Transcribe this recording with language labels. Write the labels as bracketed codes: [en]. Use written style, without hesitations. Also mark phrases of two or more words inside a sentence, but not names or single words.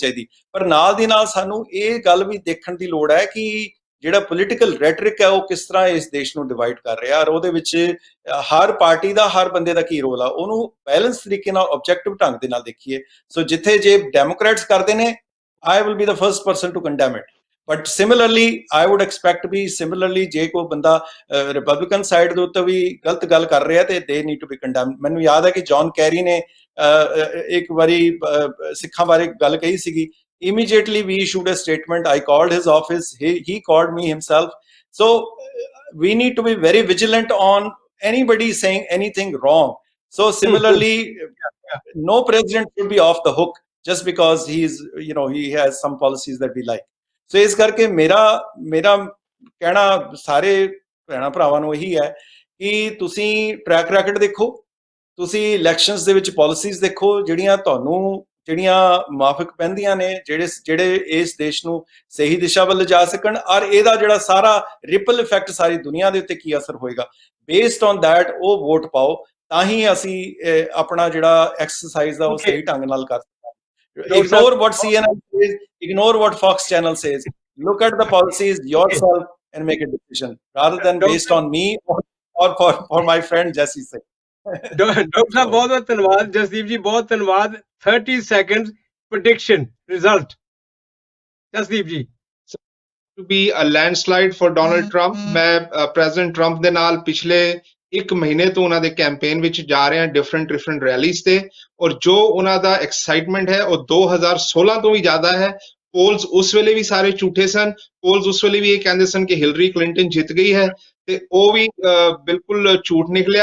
[pa] ਪਰ ਨਾਲ ਦੀ ਨਾਲ ਸਾਨੂੰ ਇਹ ਗੱਲ ਵੀ ਦੇਖਣ ਦੀ ਲੋੜ ਹੈ ਕਿ ਜਿਹੜਾ [en] political rhetoric [pa] ਹੈ ਉਹ ਕਿਸ ਤਰ੍ਹਾਂ ਇਸ ਦੇਸ਼ ਨੂੰ ਡਿਵਾਈਡ ਕਰ ਰਿਹਾ, ਔਰ ਉਹਦੇ ਵਿੱਚ ਹਰ ਪਾਰਟੀ ਦਾ, ਹਰ ਬੰਦੇ ਦਾ ਕੀ ਰੋਲ ਆ, ਉਹਨੂੰ ਬੈਲੈਂਸ ਤਰੀਕੇ ਨਾਲ ਆਬਜੈਕਟਿਵ ਢੰਗ ਦੇ ਨਾਲ ਦੇਖੀਏ। ਸੋ ਜਿੱਥੇ ਜੇ ਡੈਮੋਕ੍ਰੈਟਸ ਕਰਦੇ ਨੇ, [en] I will be the first person to condemn it. But similarly, I would expect [pa] ਵੀ similarly ਜੇ ਕੋਈ ਬੰਦਾ ਰਿਪਬਲਿਕਨ ਸਾਈਡ ਦੇ ਉੱਤੇ ਵੀ ਗਲਤ ਗੱਲ ਕਰ ਰਿਹਾ ਤੇ [en] they need to be condemned। [pa] ਮੈਨੂੰ ਯਾਦ ਹੈ ਕਿ ਜੌਨ ਕੈਰੀ ਨੇ ਇੱਕ ਵਾਰੀ ਸਿੱਖਾਂ ਬਾਰੇ ਗੱਲ ਕਹੀ ਸੀਗੀ, [en] immediately we issued a statement, I called his office, he called me himself। So we need to be very vigilant on anybody saying anything wrong। So similarly, no president should be off the hook just because he has some policies that we like। [pa] So ਇਸ ਕਰਕੇ ਮੇਰਾ ਕਹਿਣਾ ਸਾਰੇ ਭੈਣਾਂ ਭਰਾਵਾਂ ਨੂੰ ਇਹੀ ਹੈ ਕਿ ਤੁਸੀਂ [en] track record [pa] ਦੇਖੋ, ਤੁਸੀਂ ਇਲੈਕਸ਼ਨਸ ਦੇ ਵਿੱਚ ਪਾਲਿਸੀਜ਼ ਦੇਖੋ ਜਿਹੜੀਆਂ ਮੁਆਫਿਕ ਪੈਂਦੀਆਂ ਨੇ, ਜਿਹੜੇ ਇਸ ਦੇਸ਼ ਨੂੰ ਸਹੀ ਦਿਸ਼ਾ ਵੱਲ ਲਿਜਾ ਸਕਣ, ਔਰ ਇਹਦਾ ਜਿਹੜਾ ਸਾਰਾ [en] ripple effect [pa] ਸਾਰੀ ਦੁਨੀਆ ਦੇ ਉੱਤੇ ਕੀ ਅਸਰ ਹੋਏਗਾ, [en] based on that [pa] ਉਹ ਵੋਟ ਪਾਓ, ਤਾਂ ਹੀ ਅਸੀਂ ਆਪਣਾ ਜਿਹੜਾ ਐਕਸਰਸਾਈਜ਼ ਦਾ ਉਹ ਸਹੀ ਢੰਗ ਨਾਲ ਕਰ ਸਕਦੇ। [en] Ignore what CNN says, ignore what Fox Channel says, look at the policies yourself and make a decision rather than based on me or for my friend Jesse Singh। [pa] ਡਾਕਟਰ ਸਾਹਿਬ ਬਹੁਤ ਬਹੁਤ ਧੰਨਵਾਦ, ਜਸਦੀਪ ਜੀ ਬਹੁਤ ਧੰਨਵਾਦ। [en] 30 seconds prediction result, [pa] ਜਸਦੀਪ ਜੀ। [en] To be a landslide for Donald Trump। [pa] ਮੈਂ ਪ੍ਰੈਜ਼ੀਡੈਂਟ ਟਰੰਪ ਦੇ ਨਾਲ ਪਿਛਲੇ 1 ਮਹੀਨੇ ਤੋਂ ਉਹਨਾਂ ਦੇ ਕੈਂਪੇਨ ਵਿੱਚ ਜਾ ਰਹੇ ਹਾਂ, [en] different rallies [pa] ਤੇ, ਔਰ ਜੋ ਉਹਨਾਂ ਦਾ ਐਕਸਾਈਟਮੈਂਟ ਹੈ ਉਹ 2016 ਤੋਂ ਵੀ ਜ਼ਿਆਦਾ ਹੈ। ਪੋਲਸ ਉਸ ਵੇਲੇ ਵੀ ਸਾਰੇ ਝੂਠੇ ਸਨ, ਪੋਲਸ ਉਸ ਵੇਲੇ ਵੀ ਇਹ ਕਹਿੰਦੇ ਸਨ ਕਿ ਹਿਲਰੀ ਕਲਿੰਟਨ ਜਿੱਤ ਗਈ ਹੈ, ਤੇ ਉਹ ਵੀ ਬਿਲਕੁਲ ਝੂਠ ਨਿਕਲਿਆ।